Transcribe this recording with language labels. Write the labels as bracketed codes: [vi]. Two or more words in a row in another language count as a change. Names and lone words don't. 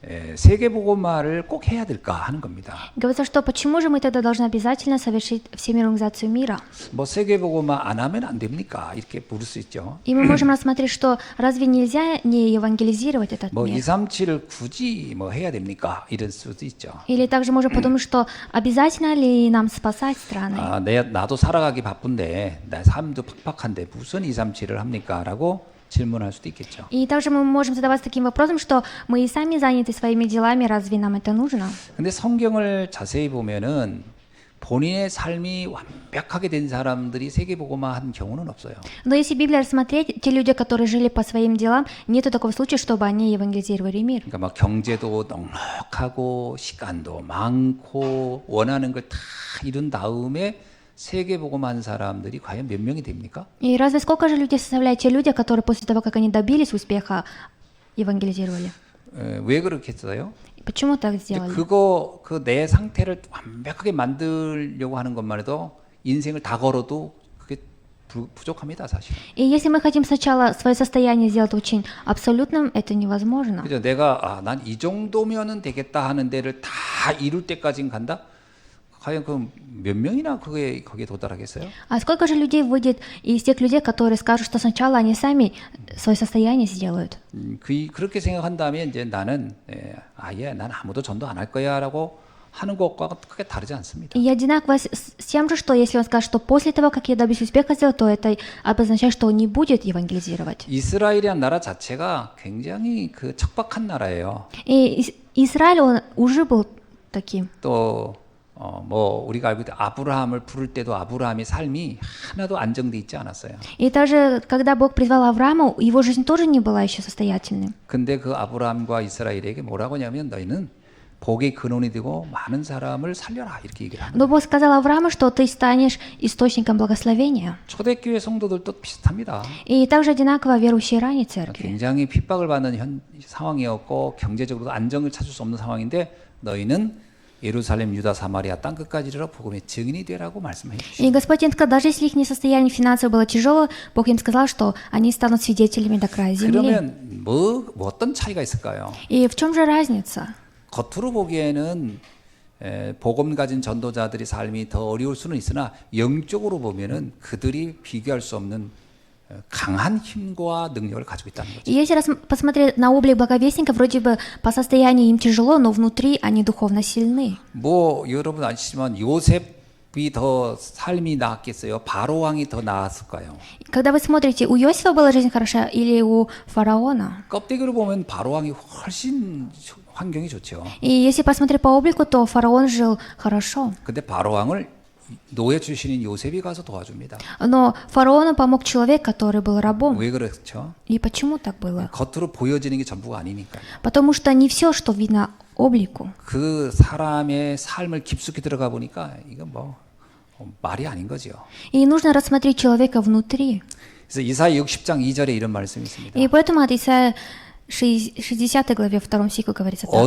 [ko] 세계 복음화를 꼭 해야 될까 하는 겁니다. [ru] Говорится, что почему же мы тогда должны обязательно совершить всемирную организацию мира? [ko] 뭐 세계 복음화 안 하면 안 됩니까? 이렇게 물을 수 있죠. [ru] И мы можем рассмотреть, что разве нельзя не евангелизировать этот 뭐 мир? [ko] 237을 굳이 뭐 해야 됩니까? 이럴 수도 있죠. [ru] Или также можем подумать, что обязательно ли нам спасать страны? [ko] 아, 나도 살아가기 바쁜데 내 삶도 팍팍한데 무슨 237을 합니까? 라고 질문할 수도 있겠죠. [ru] И также мы можем задаваться таким вопросом, что мы и сами заняты своими делами, разве нам это нужно? [ko] 근데 성경을 자세히 보면은 본인의 삶이 완벽하게 된 사람들이 세계 복음화 한 경우는 없어요. [ru] Но если Библию рассмотреть, те люди, которые жили по своим делам, нету такого случая, чтобы они евангелизировали мир. [ko] 그러니까 막 경제도 넉넉하고 시간도 많고 원하는 걸 다 이룬 다음에 세계 복음한 사람들이 과연 몇 명이 됩니까? [ru] И разве сколько же людей составляют те люди, которые после того, как они добились успеха, евангелизировали? [ko] 왜 그렇게 했어요? [ru] Почему так сделали? [ko] 그거 그 내 상태를 완벽하게 만들려고 하는 것만 해도 인생을 다 걸어도 그게 부족합니다, 사실. [ru] И если мы хотим сначала свое состояние сделать очень абсолютным, это невозможно. [ko] 그죠? 내가 난 이 정도면은 되겠다 하는 데를 다 이룰 때까지는 간다. 과연 그 몇 명이나 거기에 도달하겠어요? [ru] А сколько же людей выйдет из тех людей, которые скажут, что сначала они сами свое состояние сделают? [ko] 그렇게 생각한다면 이제 나는 난 아무도 전도 안 할 거야라고 하는 것과 크게 다르지 않습니다. [ru] И одинаково с тем же, что если он скажет, что после того, как я добьюсь успеха сделать, то это обозначает, что он не будет евангелизировать. [ko] 이스라엘이란 나라 자체가 굉장히 그 척박한 나라예요. [ru] И Израиль, он уже был таким. [ko] 또 뭐 우리가 알고 있듯 아브라함을 부를 때도 아브라함의 삶이 하나도 안정돼 있지 않았어요. [ru] И также, когда Бог призвал Авраама, его жизнь тоже не была еще состоятельной. [ko] 근데 그 아브라함과 이스라엘에게 뭐라고 하냐면 너희는 복의 근원이 되고 많은 사람을 살려라 이렇게 얘기를 합니다. [ru] Но Бог сказал Аврааму, что ты станешь источником благословения. [ko] 초대교회 성도들도 비슷합니다. [ru] И также одинаково верующие ранней церкви. [ko] 굉장히 핍박을 받는 상황이었고 경제적으로도 안정을 찾을 수 없는 상황인데 너희는 예루살렘, 유다, 사마리아 땅 끝까지 이르러 복음의 증인이 되라고 말씀해 주시죠. [ru] И Господь им сказал, даже если их состояние финансово было тяжело, Бог им сказал, что они станут свидетелями до края земли. [ko] 그러면 뭐 어떤 차이가 있을까요? [ru] И в чем же разница? [ko] 겉으로 보기에는 복음 가진 전도자들의 삶이 더 어려울 수는 있으나 영적으로 보면은 그들이 비교할 수 없는 강한 힘과 능력을 가지고 있다는 거죠. [ru] И если посмотреть на облик благовестника, вроде бы по состоянию им тяжело, но внутри они духовно сильны. [ko] 뭐 여러분 아시지만 요셉이 더 삶이 나았겠어요? 바로 왕이 더 나았을까요? [ru] Когда вы смотрите, у Иосифа была жизнь хороша или у фараона? [ko] 껍데기로 보면 바로 왕이 훨씬 환경이 좋죠. [ru] И если посмотреть по облику, то фараон жил хорошо. [ko] 근데 바로 왕을 노예 출신인 요셉이 가서 도와줍니다. [ru] Но фараону помог человек, который был рабом. [ko] 왜 그렇죠? [ru] И почему так было? [ko] 겉으로 보여지는 게 전부가 아니니까. [ru] Потому что не все, что видно облику. [ko] 그 사람의 삶을 깊숙이 들어가 보니까 이건 뭐 말이 아닌 거죠. [ru] И нужно рассмотреть человека внутри. [ko] 그래서 이사야 60장 2절에 이런 말씀이 있습니다. [ru] И поэтому от Исаия 60 главе 2 стиху говорится так.